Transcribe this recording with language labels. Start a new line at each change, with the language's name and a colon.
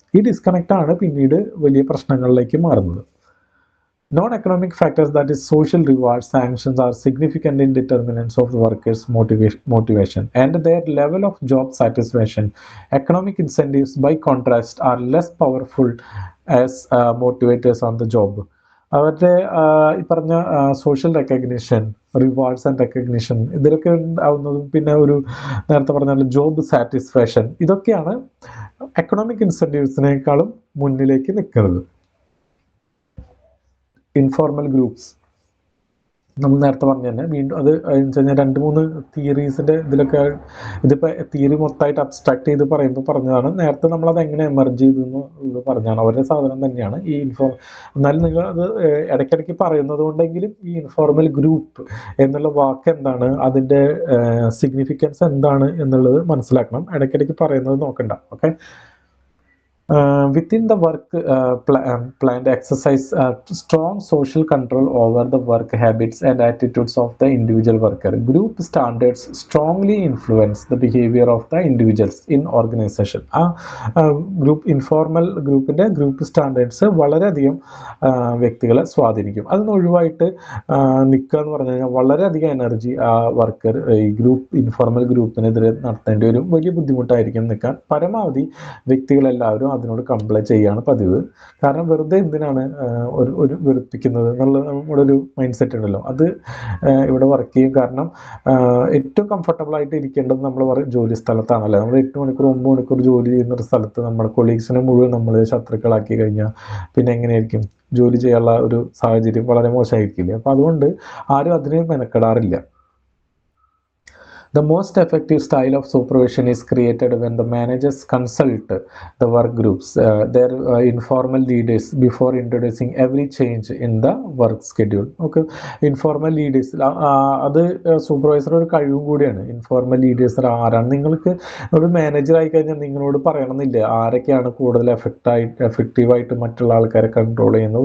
Malayalam: ഈ ഡിസ്കണക്ട് ആണ് പിന്നീട് വലിയ പ്രശ്നങ്ങളിലേക്ക് മാറുന്നത്.
English: Non-economic factors, that is social rewards, sanctions, are significant in determinants of the workers' motivation and their level of job satisfaction. Economic incentives, by contrast, are less powerful as motivators on the job.
Malayalam: അവരുടെ ഈ പറഞ്ഞ social recognition, rewards and recognition, ഇതിലൊക്കെ ഉണ്ടാവുന്നതും പിന്നെ ഒരു നേരത്തെ പറഞ്ഞ job satisfaction, ഇതൊക്കെയാണ് economic ഇൻസെൻറ്റീവ്സിനേക്കാളും മുന്നിലേക്ക് നിൽക്കുന്നത്. ഇൻഫോർമൽ ഗ്രൂപ്പ്സ് നമ്മൾ നേരത്തെ പറഞ്ഞു തന്നെ, വീണ്ടും അത് കഴിഞ്ഞാൽ 2-3 തിയറീസിൻ്റെ ഇതിലൊക്കെ, ഇതിപ്പോൾ തിയറി മൊത്തമായിട്ട് അബ്സ്ട്രാക്ട് ചെയ്ത് പറയുമ്പോൾ പറഞ്ഞതാണ്. നേരത്തെ നമ്മളത് എങ്ങനെ എമർജ് ചെയ്തെന്ന് ഇത് പറഞ്ഞാണ്, അവരുടെ സാധനം തന്നെയാണ് ഈ എന്നാലും നിങ്ങൾ അത് ഇടയ്ക്കിടയ്ക്ക് പറയുന്നത് കൊണ്ടെങ്കിലും ഈ ഇൻഫോർമൽ ഗ്രൂപ്പ് എന്നുള്ള വാക്ക് എന്താണ്, അതിൻ്റെ സിഗ്നിഫിക്കൻസ് എന്താണ് എന്നുള്ളത് മനസ്സിലാക്കണം. ഇടയ്ക്കിടയ്ക്ക് പറയുന്നത് നോക്കണ്ട.
English: Okay, within the work planned exercise strong social control over the work habits and attitudes of the individual worker. Group standards strongly influence the behavior of the individuals in organization.
Malayalam: Group informal ഗ്രൂപ്പിൻ്റെ group standards വളരെയധികം വ്യക്തികളെ സ്വാധീനിക്കും. അതിന് ഒഴിവായിട്ട് നിൽക്കുക എന്ന് പറഞ്ഞു കഴിഞ്ഞാൽ വളരെയധികം എനർജി ആ വർക്കർ ഈ ഇൻഫോർമൽ ഗ്രൂപ്പിനെതിരെ നടത്തേണ്ടി വരും. വലിയ ബുദ്ധിമുട്ടായിരിക്കും നിൽക്കാൻ. പരമാവധി വ്യക്തികളെല്ലാവരും അതിനോട് കംപ്ലൈ ചെയ്യാണ് പതിവ്. കാരണം വെറുതെ എന്തിനാണ് ഒരു വെറുപ്പിക്കുന്നത് എന്നുള്ള നമ്മുടെ ഒരു മൈൻഡ് സെറ്റ് ഉണ്ടല്ലോ, അത് ഇവിടെ വർക്ക് ചെയ്യും. കാരണം ഏറ്റവും കംഫർട്ടബിൾ ആയിട്ട് ഇരിക്കേണ്ടത് നമ്മൾ ജോലി സ്ഥലത്താണല്ലോ. നമ്മൾ 8 മണിക്കൂർ 9 മണിക്കൂർ ജോലി ചെയ്യുന്ന ഒരു സ്ഥലത്ത് നമ്മുടെ കൊളീഗ്സിനെ മുഴുവൻ നമ്മൾ ശത്രുക്കളാക്കി കഴിഞ്ഞാൽ പിന്നെ എങ്ങനെയായിരിക്കും ജോലി ചെയ്യാനുള്ള ഒരു സാഹചര്യം? വളരെ മോശമായിരിക്കില്ലേ? അപ്പം അതുകൊണ്ട് ആരും അതിന് മെനക്കെടാറില്ല.
English: The most effective style of supervision is created when the managers consult the work groups, their informal leaders, before introducing every change in the work schedule. Okay, informal leaders,
Malayalam: അത് സൂപ്പർവൈസർ ഒരു കഴിവും കൂടിയാണ്. ഇൻഫോർമൽ ലീഡേഴ്സ് ആരാണ്? നിങ്ങൾക്ക് ഒരു manager ആയി കഴിഞ്ഞാൽ നിങ്ങളോട് പറയണമെന്നില്ല ആരൊക്കെയാണ് കൂടുതൽ എഫക്റ്റീവായിട്ട് മറ്റുള്ള ആൾക്കാരെ കൺട്രോൾ ചെയ്യുന്നത്.